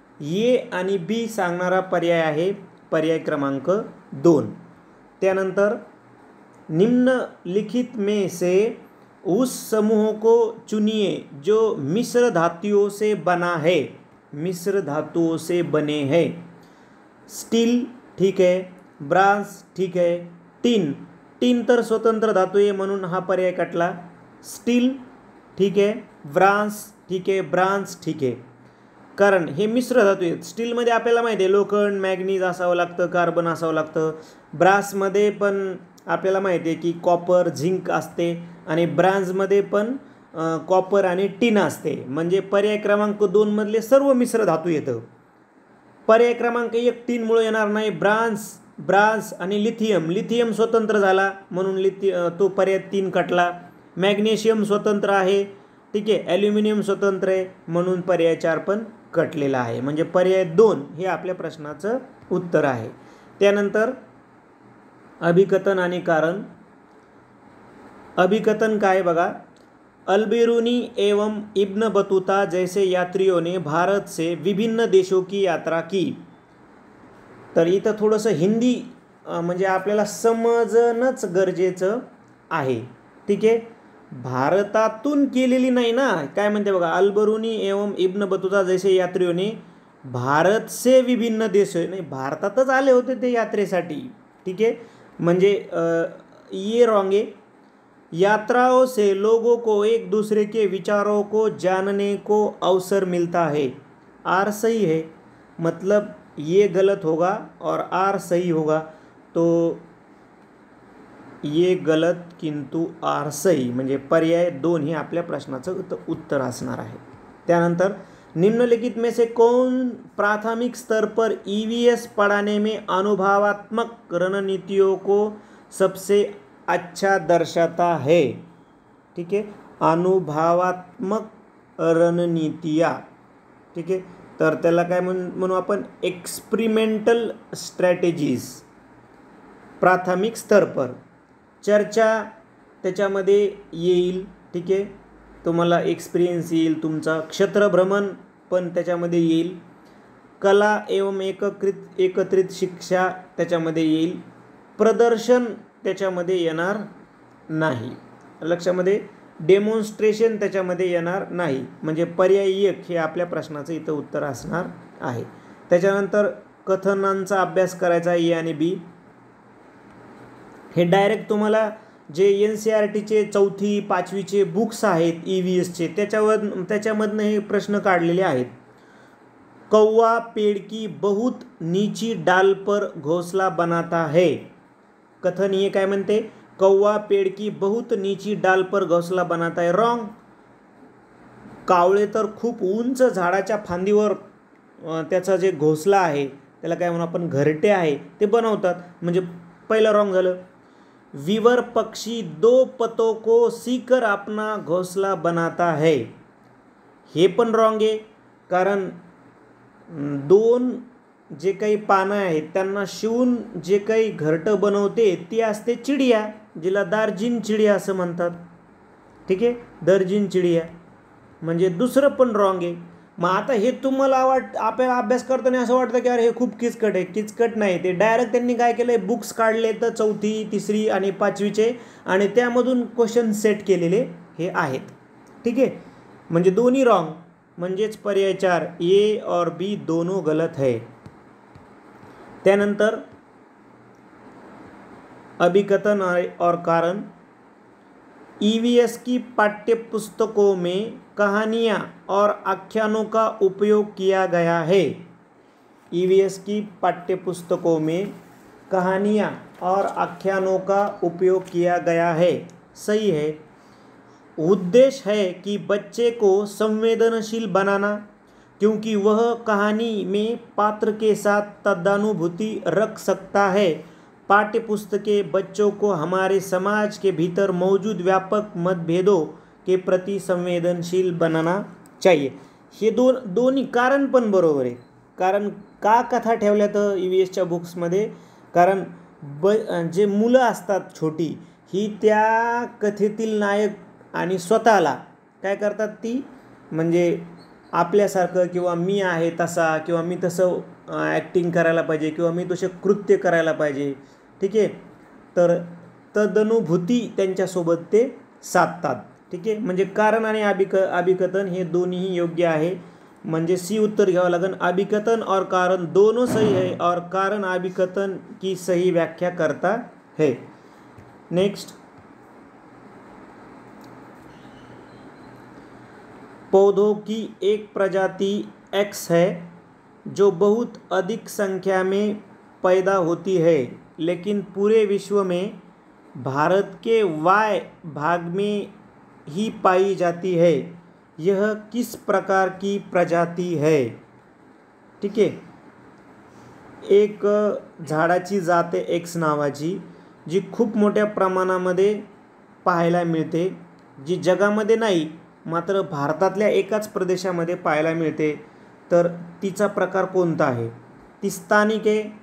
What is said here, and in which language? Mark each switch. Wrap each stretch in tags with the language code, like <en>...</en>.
<mr>ए आणि बी सांगणारा पर्याय आहे पर्याय क्रमांक 2.</mr> <hi>त्यानंतर निम्नलिखित में से उस समूह को चुनिए जो मिश्र धातुओं से बना है. मिश्र धातुओं से बने हैं. स्टील ठीक है, ब्रास ठीक है,</hi> <mr>टीन तर स्वतंत्र धातू आहे म्हणून हा पर्याय कटला. स्टील ठीक आहे, ब्रास ठीक आहे, ब्रांस ठीक आहे, कारण हे मिश्र धातू आहेत. स्टीलमध्ये आपल्याला माहिती आहे लोखंड, मॅग्नीज असावं लागतं, कार्बन असावं लागतं. ब्रासमध्ये पण आपल्याला माहिती आहे की कॉपर, झिंक असते. आणि ब्रांजमध्ये पण कॉपर आणि टीन असते. म्हणजे पर्याय क्रमांक 2 मधले सर्व मिश्र धातू येतं. पर्याय क्रमांक 1 टीनमुळे येणार नाही. ब्रास आणि लिथियम स्वतंत्र झाला म्हणून तो पर्याय 3 कटला. मॅग्नेशियम स्वतंत्र आहे, ठीक आहे. ॲल्युमिनियम स्वतंत्र आहे म्हणून पर्याय 4 पण कटलेला आहे. म्हणजे पर्याय 2 हे आपल्या प्रश्नाचं उत्तर आहे. त्यानंतर अभिकथन आणि कारण. अभिकथन काय बघा.</mr> <hi>अलबिरूनी एवं इब्न बतूता जैसे यात्रियों ने भारत से विभिन्न देशों की यात्रा की.</hi> <mr>तर इथं थोडंसं हिंदी म्हणजे आपल्याला समजणंच गरजेचं आहे, ठीक आहे. भारतातून केलेली नाही ना. काय म्हणते बघा,</mr> <hi>अलबरूनी एवं इब्न बतूता जैसे यात्रियों ने भारत से विभिन्न देश,</hi> <mr>नाही भारतातच आले होते ते यात्रेसाठी, ठीक आहे.</mr> <hi>म्हणजे ये रॉंग है. यात्राओं से लोगों को एक दूसरे के विचारों को जानने को अवसर मिलता है. आर सही है, मतलब ये गलत होगा और आर सही होगा. तो ये गलत किंतु आर सही,</hi> <mr>म्हणजे पर्याय 2 हे आपल्या प्रश्नाचं उत्तर असणार आहे.</mr> <hi>त्यानंतर निम्नलिखित में से कौन प्राथमिक स्तर पर EVS पढ़ाने में अनुभवात्मक रणनीतियों को सबसे अच्छा दर्शाता है.</hi> <mr>ठीक है, अनुभवात्मक रणनीतिया, ठीक आहे. तर त्याला काय म्हणू आपण, एक्सपेरिमेंटल स्ट्रॅटेजीज.</mr> <hi>प्राथमिक स्तर पर</hi> <mr>चर्चा त्याच्यामध्ये येईल, ठीक आहे. तुम्हाला एक्सपिरियन्स येईल तुमचा. क्षेत्रभ्रमण पण त्याच्यामध्ये येईल. कला एवं एकत्रित शिक्षा त्याच्यामध्ये येईल. प्रदर्शन त्याच्यामध्ये येणार नाही. लक्षामध्ये डेमॉन्स्ट्रेशन त्याच्यामध्ये येणार नाही. म्हणजे पर्याय 1 हे आपल्या प्रश्नाचं इथं उत्तर असणार आहे. त्याच्यानंतर कथनांचा अभ्यास करायचा ए आणि बी. हे डायरेक्ट तुम्हाला जे NCERTचे 4थी 5वीचे बुक्स आहेत EVSचे त्याच्यामधनं हे प्रश्न काढलेले आहेत.</mr> <hi>कौवा पेड़ की बहुत नीची डाल पर घोंसला बनाता है.</hi> <mr>कथन हे काय म्हणते,</mr> <hi>कौवा पेड़ की बहुत नीची डाल पर घोंसला बनाता है.</hi> <en>Wrong.</en> <mr>कावळे तर खूप उंच झाडाच्या फांदीवर त्याचा जे घोंसला आहे त्याला काय म्हणू आपण, घरटे आहे, ते बनवतात. म्हणजे पहिलं रॉंग झालं.</mr> <hi>विवर पक्षी 2 पतों को सीकर अपना घोंसला बनाता है.</hi> <mr>हे पण रॉंग आहे, कारण 2 जे काही पानं आहेत त्यांना शिवून जे काही घरटं बनवते ती असते चिडिया, जिला दार्जिन चिडिया असं म्हणतात. ठीक आहे, दर्जिन चिडिया. म्हणजे दुसरं पण रॉंग आहे. मग आता हे तुम्हाला आपल्याला अभ्यास करताना असं वाटतं की अरे हे खूप किचकट आहे. किचकट नाही, ते डायरेक्ट त्यांनी काय केलं आहे, बुक्स काढले तर 4थी 3री आणि 5वीचे, आणि त्यामधून क्वेश्चन सेट केलेले हे आहेत. ठीक आहे, म्हणजे दोन्ही रॉंग, म्हणजेच पर्याय 4</mr> <hi>ए और बी दोनों गलत है. त्यानंतर अभिकथन और कारण. ईवीएस की पाठ्यपुस्तकों में कहानियाँ और आख्यानों का उपयोग किया गया है. ईवीएस की पाठ्यपुस्तकों में कहानियाँ और आख्यानों का उपयोग किया गया है. सही है. उद्देश्य है कि बच्चे को संवेदनशील बनाना, क्योंकि वह कहानी में पात्र के साथ तदानुभूति रख सकता है. पाठ्य पुस्तकें बच्चों को हमारे समाज के भीतर मौजूद व्यापक मतभेदों के प्रति संवेदनशील बनाना चाहिए.</hi> <mr>हे दोन्ही कारण पण बरोबर आहे. कारण का कथा ठेवल्या तर ईव्हीएसच्या बुक्समध्ये, कारण जे मुलं असतात छोटी, ही त्या कथेतील नायक आणि स्वतःला काय करतात, ती म्हणजे आपल्यासारखं किंवा मी आहे तसा किंवा मी तसं ॲक्टिंग करायला पाहिजे किंवा मी तसे कृत्य करायला पाहिजे. ठीक आहे, तर तदनुभूती त्यांच्यासोबत ते साधतात. ठीक आहे, म्हणजे कारण आणि अभिकथन हे दोन्हीही योग्य आहे. म्हणजे सी उत्तर घ्यावं लागेल.</mr> <hi>अभिकथन और कारण दोनों सही है और कारण अभिकथन की सही व्याख्या करता है. नेक्स्ट, पौधों की एक प्रजाति एक्स है जो बहुत अधिक संख्या में पैदा होती है, लेकिन पूरे विश्व में भारत के वाय भाग में ही पाई जाती है. यह किस प्रकार की प्रजाति है.</hi> <mr>ठीक आहे, एक झाडाची जात आहे एक्स नावाची, जी खूप मोठ्या प्रमाणामध्ये पाहायला मिळते, जी जगामध्ये नाही मात्र भारतातल्या एकाच प्रदेशामध्ये पाहायला मिळते. तर तिचा प्रकार कोणता आहे. ती स्थानिक आहे.</mr>